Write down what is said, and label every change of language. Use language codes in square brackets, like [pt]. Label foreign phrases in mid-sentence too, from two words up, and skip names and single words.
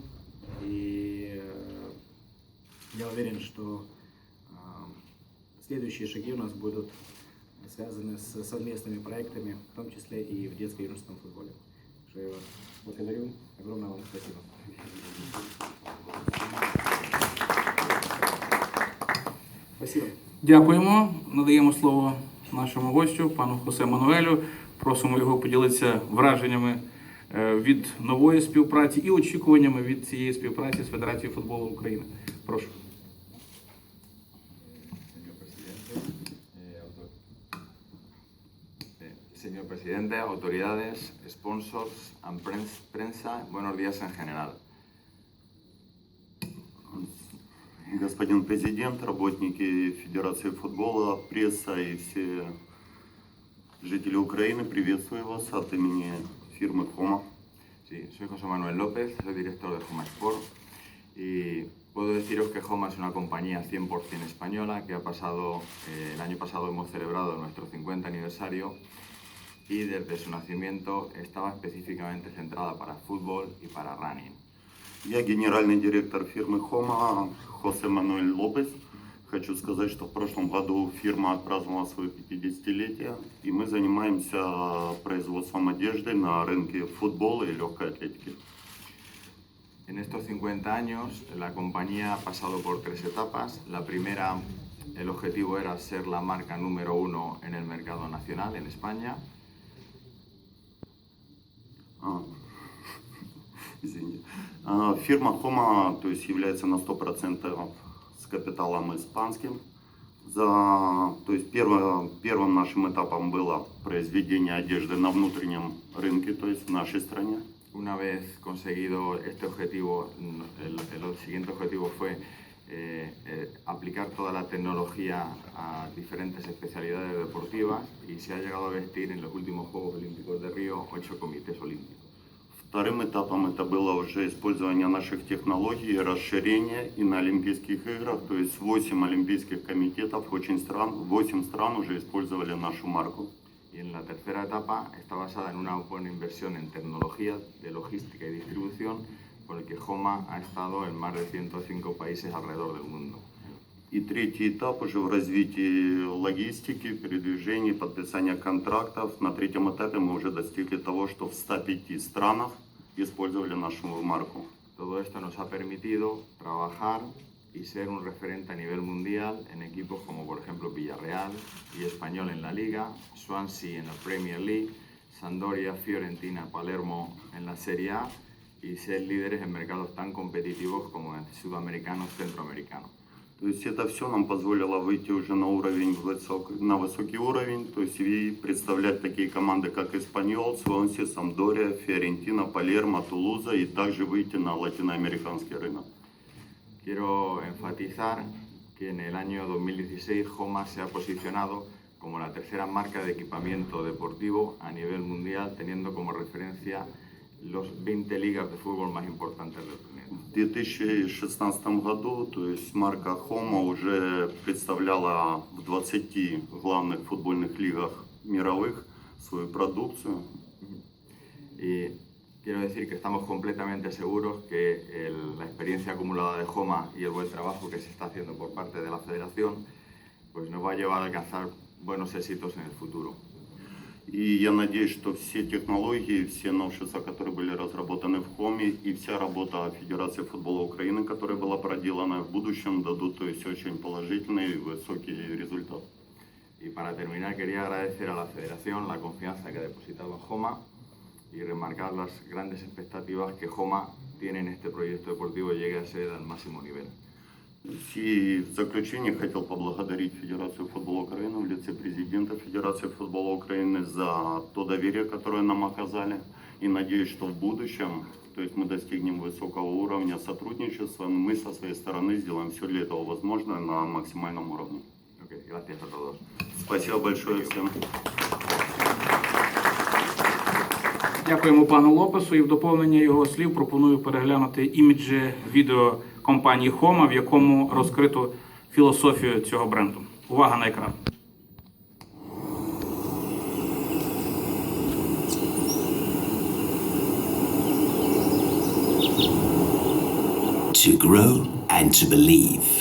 [ru] И я уверен, что следующие шаги у нас будут связаны с совместными проектами, в том числе и в детско-юношеском футболе. Что я вас благодарю. Огромное вам спасибо. Спасибо. [uk] Дякуємо. Надаємо слово нашому гостю, пану Хосе Мануелю. Просимо його поділитися враженнями від нової співпраці і очікуваннями від цієї співпраці з Федерацією футболу України. Прошу. [es] Señor presidente, autoridades, [en] sponsors and [es] prensa, buenos días en general. [ru] Господин президент, работники Федерации футбола, пресса и все жители Украины, приветствую вас от имени фирмы Joma. [es] Sí, soy José Manuel López, soy director de Joma Sport y puedo deciros que Joma es una compañía 100% española que ha pasado, el año pasado hemos celebrado nuestro 50 aniversario y desde su nacimiento estaba específicamente centrada para fútbol y para running. [ru] Я генеральный директор фирмы Joma, Хосе Мануэль Лопес. Хочу сказать, что в прошлом году фирма отпраздновала свое 50-летие, и мы занимаемся производством одежды на рынке футбола и легкой атлетики. [es] En estos 50 años la compañía ha pasado por 3 etapas. La primera, el objetivo era ser la marca número 1 en el mercado nacional en España. [ru] Извините. Фирма Joma, то есть, является на 100% с капиталом испанским. То есть первым нашим этапом было произведение одежды на внутреннем рынке, то есть в нашей стране. [es] Una vez conseguido este objetivo, el siguiente objetivo fue aplicar toda la tecnología a diferentes especialidades deportivas y se ha llegado a vestir en los últimos Juegos Olímpicos de Río 8 comités olímpicos. [ru] Вторым этапом это было уже использование наших технологий, расширение и на Олимпийских играх, то есть 8 олимпийских комитетов, 8 стран уже использовали нашу марку. [es] Y en la tercera etapa está basada en una buena inversión en tecnología de logística y distribución, con el que Joma ha estado en más de 105 países alrededor del mundo. [ru] И третий этап уже в развитии логистики, передвижений, подписания контрактов. На третьем этапе мы уже достигли того, что в 105 странах использовали нашу марку. [es] Todo esto nos ha permitido trabajar y ser un referente a nivel mundial en equipos como por ejemplo Villarreal y Español en la Liga, Swansea en la Premier League, Sampdoria, Fiorentina, Palermo en la Serie A y ser líderes en mercados tan competitivos como en sudamericanos, centroamericanos. [ru] То есть это все нам позволило выйти уже на высокий уровень, то есть и представлять такие команды, как Испаньол, Свонси, Сампдория, Фиорентина, Палермо, Тулуза, и также выйти на латиноамериканский рынок. [es] Quiero enfatizar que en el año 2016 Joma se ha posicionado como la tercera marca de equipamiento deportivo a nivel mundial, teniendo como referencia los 20 ligas de fútbol más importantes del planeta. [ru] В 2016 году, то есть марка Joma уже представляла в 20 главных футбольных лигах мировых свою продукцию. [es] Y quiero decir que estamos completamente seguros que la experiencia acumulada de Joma y el buen trabajo que se está haciendo por parte de la Federación pues nos va a llevar a alcanzar buenos éxitos en el futuro. [ru] И я надеюсь, что все технологии, все новшества, которые были разработаны в Хоме, и вся работа Федерации футбола Украины, которая была проделана в будущем, дадут, то есть, очень положительный и высокий результат. [es] Y para terminar quería agradecer a la Federación la confianza que ha depositado en Joma y remarcar las grandes expectativas que Joma tiene en este proyecto deportivo y llegue a ser al máximo nivel. [ru] И в заключение хотел поблагодарить Федерацию футбола Украины в лице президента Федерации футбола Украины за то доверие, которое нам оказали. И надеюсь, что в будущем, то есть мы достигнем высокого уровня сотрудничества, мы со своей стороны сделаем все для этого возможное на максимальном уровне. [es] Okay, gracias a todos. [ru] Спасибо большое всем. [uk] Дякуємо пану Лопесу, і в доповнення його слів пропоную переглянути іміджі відео компанії Joma, в якому розкрито філософію цього бренду. Увага на екран. [en] To grow and to believe.